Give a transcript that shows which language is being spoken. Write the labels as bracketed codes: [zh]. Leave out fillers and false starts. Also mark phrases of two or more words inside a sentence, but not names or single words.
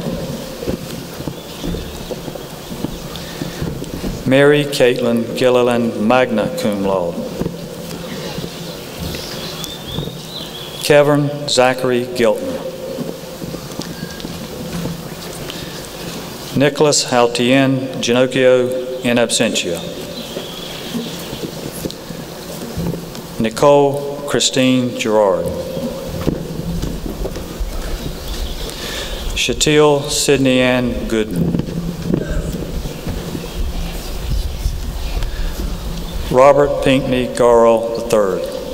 [en] Mary Caitlin Gilliland, [la] magna cum laude. [en] Kevin Zachary Gilton. Nicholas Haltien Ginocchio [la] in absentia. [en] Nicole Christine Gerard. Shatil Sydney Ann Goodman. Robert Pinckney Garrell III.